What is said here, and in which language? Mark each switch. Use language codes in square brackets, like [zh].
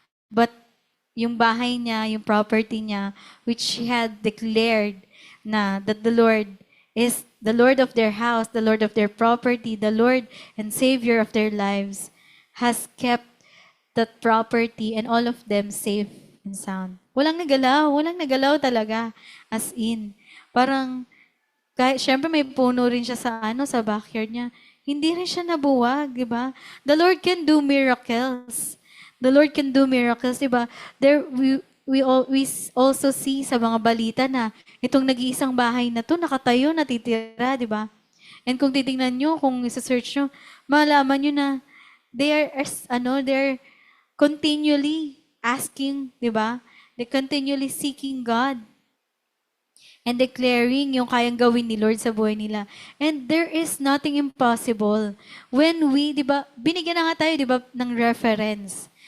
[en] But, yung bahay niya, yung property niya, which she had declared na that the Lord is the Lord of their house, the Lord of their property, the Lord and Savior of their lives, has kept that property and all of them safe and sound. [tl] Walang nagalaw talaga. As in, parang, syempre may puno rin siya sa backyard niya. Hindi rin siya nabuwag, di ba? [en] The Lord can do miracles. The Lord can do miracles, [tl] di ba? [en] We also see [tl] sa mga balita na itong nag-iisang bahay na to nakatayo, natitira, di ba? And kung titingnan nyo, kung isa-search nyo, malaman nyo na [en] they're continually asking, [tl] di ba? [en] They're continually seeking God and declaring [tl] yung kayang gawin ni Lord sa buhay nila. [en] And there is nothing impossible. When we, [tl] di ba, binigyan na nga tayo, di ba, ng reference.